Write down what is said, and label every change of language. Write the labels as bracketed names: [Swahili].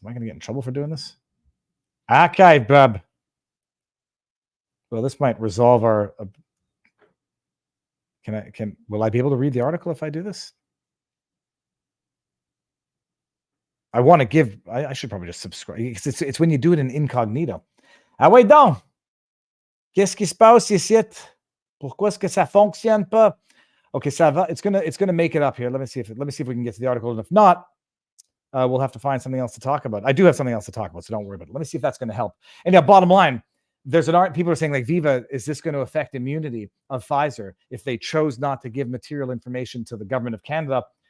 [English] Am I going to get in trouble for doing this? Okay, bub. Well, this might resolve our. Will I be able to read the article if I do this? I want to give. I should probably just subscribe. It's when you do it in incognito. [French] Ah ouais donc. Qu'est-ce qui se passe ici? Pourquoi est-ce que ça fonctionne pas? Okay, ça va. [English] It's gonna make it up here. Let me see if we can get to the article. And if not, we'll have to find something else to talk about. I do have something else to talk about, so don't worry about it. Let me see if that's going to help. And yeah, bottom line, there's an art. People are saying like, Viva, is this going to affect immunity of Pfizer if they chose not to give material information to the government of Canada?